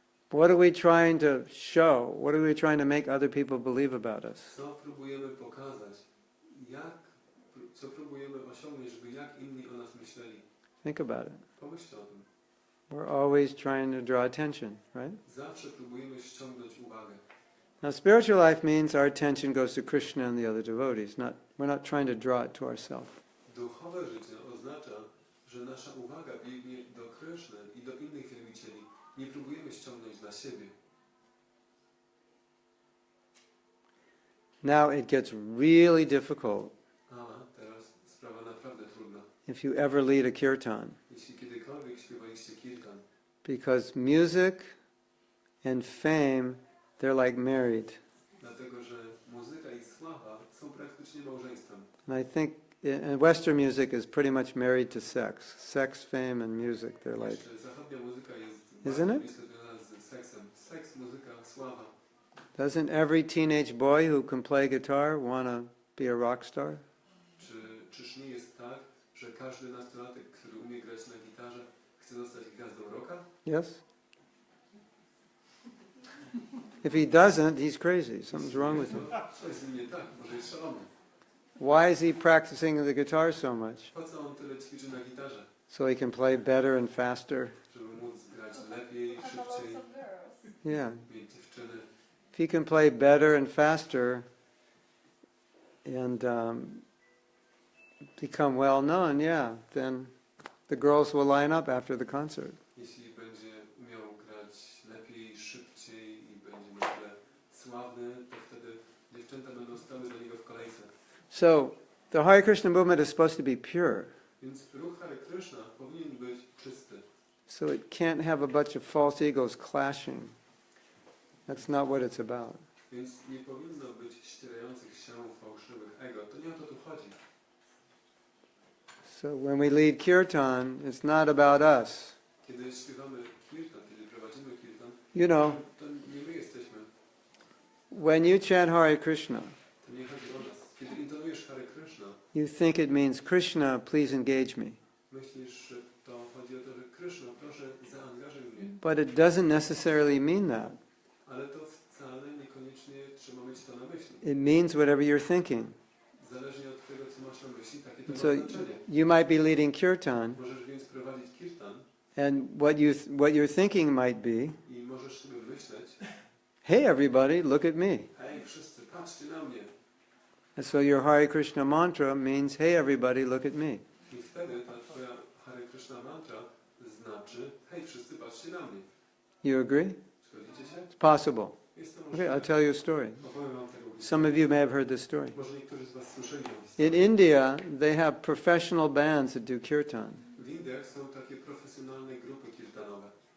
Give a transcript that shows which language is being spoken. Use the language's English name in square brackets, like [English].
[English] What are we trying to show? What are we trying to make other people believe about us? [Polish] Co próbujemy pokazać? Co próbujemy osiągnąć, żeby jak inni o nas myśleli? [English] Think about it. [Polish] Pomyślcie o tym. [English] We're always trying to draw attention, right? [Polish] Zawsze próbujemy ściągnąć uwagę. [English] Now, spiritual life means our attention goes to Krishna and the other devotees. We're not trying to draw it to ourselves. [Polish] Duchowe życie oznacza, że nasza uwaga biegnie do Kryszny i do innych wielbicieli. Nie próbujemy ściągnąć dla siebie. [English] Now it gets really difficult [Polish] Teraz sprawa naprawdę trudna. [English] if you ever lead a kirtan. [Polish] Jeśli kiedykolwiek śpiewaliście kirtan, [English] Because music and fame, they're like married. [Polish] dlatego że muzyka i sława są praktycznie małżeństwem. [English] And I think Western music is pretty much married to sex. Sex, fame, and music, they're like... [Polish] Jeszcze zachodnia muzyka jest [English] Isn't it? [Polish] blisko związana z seksem. Seks, muzyka, sława. [English] Doesn't every teenage boy who can play guitar want to be a rock star? [Polish] Czyż nie jest tak, że każdy nastolatek, który umie grać na gitarze, chce zostać gwiazdą rocka? [English] Yes? If he doesn't, he's crazy. Something's wrong with him. [Polish] Coś z nim nie tak, może jest szalony. [English] Why is he practicing the guitar so much? [Polish] Po co on tyle ćwiczy na gitarze? [English] So he can play better and faster? [Polish] Żeby móc grać lepiej, szybciej, [English] Yeah. [Polish] mieć dziewczyny. [English] If he can play better and faster and become well known, yeah, then the girls will line up after the concert. [Polish] Jeśli będzie umiał grać lepiej, szybciej i będzie na tyle sławny, to wtedy dziewczęta będą stały do niego w kolejce. [English] So the Hare Krishna movement is supposed to be pure. [Polish] Więc ruch Hare Krishna powinien być czysty. [English] So it can't have a bunch of false egos clashing. That's not what it's about. [Polish] Więc nie powinno być ścierających się fałszywych ego. To nie o to tu chodzi. [English] So when we lead kirtan, it's not about us. [Polish] Kiedy śpiewamy kirtan, kiedy prowadzimy kirtan, [English] You know, [Polish] to nie my jesteśmy. [English] when you chant Hare Krishna, [Polish] To nie chodzi o nas. Kiedy intonujesz Hare Krishna, [English] you think it means, Krishna, please engage me. [Polish] myślisz, że to chodzi o to, że Krishna, proszę zaangażuj mnie. [English] But it doesn't necessarily mean that. [Polish] Ale to wcale niekoniecznie trzeba mieć to na myśli. [English] It means whatever you're thinking. [Polish] Zależnie od tego, co masz na myśli, takie to ma [English] So [Polish] znaczenie. [English] you might be leading kirtan, [Polish] Możesz więc prowadzić kirtan [English] and what your thinking might be, [Polish] i możesz sobie myśleć, [English] hey everybody, look at me. [Polish] hej wszyscy, patrzcie na mnie. [English] And so your Hare Krishna mantra means, hey everybody, look at me. [Polish] I wtedy ta twoja Hare Krishna mantra znaczy, hej wszyscy, patrzcie na mnie. [English] You agree? [Polish] Zgodzicie się? [English] It's possible. [Polish] Jest to [English] Okay, [Polish] możliwe. [English] I'll tell you a story. [Polish] Opowiem wam tego. [English] Some of you may have heard this story. [Polish] Może niektórzy z was słyszeli o [English] In [Polish] historii. [English] India, they have professional bands that do kirtan. [Polish] W Indiach są takie profesjonalne grupy kirtanowe.